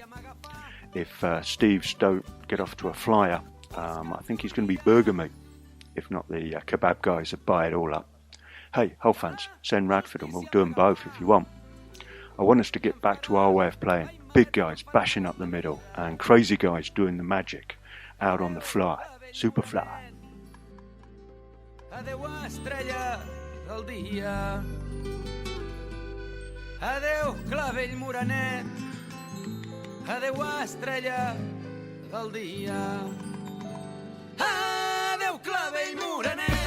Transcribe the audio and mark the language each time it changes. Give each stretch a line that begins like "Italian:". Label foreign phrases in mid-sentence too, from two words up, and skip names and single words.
English: If Steve's don't get off to a flyer, I think he's going to be burger meat. If not, the kebab guys that buy it all up. Hey, Hull fans, send Radford and we'll do them both if you want. I want us to get back to our way of playing. Big guys bashing up the middle and crazy guys doing the magic out on the fly. Super fly.
Catalan: Adeu, estrella del dia. Adeu, clavell morenet. Adeu, estrella del dia. Adeu, clavell morenet.